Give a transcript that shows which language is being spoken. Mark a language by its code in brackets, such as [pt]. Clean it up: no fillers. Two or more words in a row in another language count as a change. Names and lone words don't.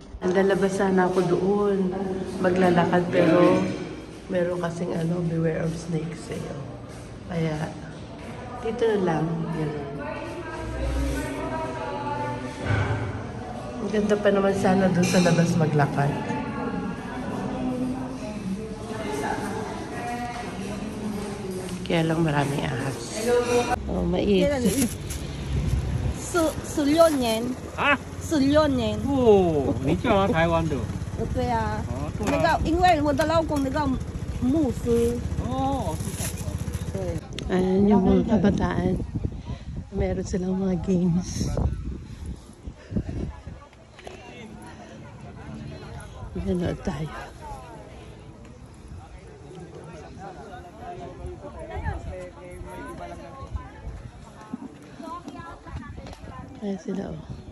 [tl] lalabas sana ako doon. Maglalakad pero meron kasing [en] beware of snakes [tl] eh. Kaya dito na lang. Ganun. Ang ganda pa naman sana doon sa labas maglakad. Kaya lang maraming ahas. Oh, mais. [zh] 16年啊，16年。哦，你嫁来台湾的？对啊，哦，对那啊。个因为我的老公那个牧师，哦，对。 [tl] Ayan yung mga kabataan. Meron silang mga games. Gano'n tayo. Ayan sila oh.